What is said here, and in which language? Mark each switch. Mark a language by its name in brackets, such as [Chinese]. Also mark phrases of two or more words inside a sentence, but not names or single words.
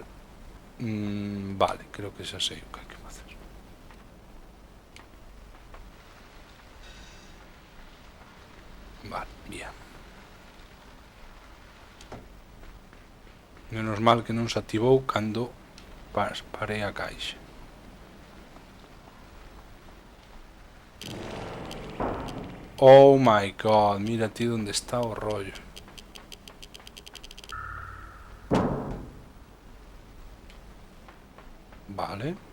[Galician] Vale, creo que xa sei o que hai que facer. Vale, bien. Menos mal que non se activou cando parei a caixa. [English] Oh my god, [Galician] mira ti onde está o rollo. Vale.